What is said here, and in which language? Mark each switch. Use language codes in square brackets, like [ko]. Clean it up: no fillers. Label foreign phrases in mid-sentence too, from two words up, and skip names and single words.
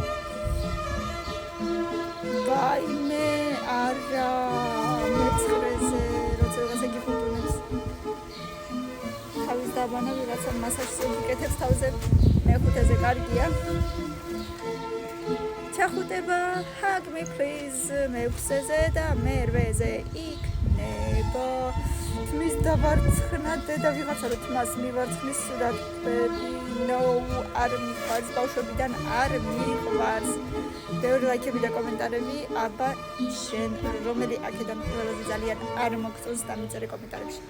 [ka] ვაიმე, არა, მეცხრეზე, როცა ვიღაცა გიხუტუნებს. თავის დაბანა ვიღაცა მასაჟს იკეთებს თავზე, მეხუთეზე კარგია. ჩახუტება, [en] hug me please, [ka] მეექვსეზე და მერვეზე იქნება. თმის დავარცხნა დედა ვიღაცა რომ თმას მივარცხნის სულად no არ მიყვარს, ბავშვებიდან არ მიყვარს. ბევრი ლაიქები და კომენტარები, აბა შენ რომელი აქედან ყველაზე ძალიან არ მოგწონს, დამიწერე კომენტარებში.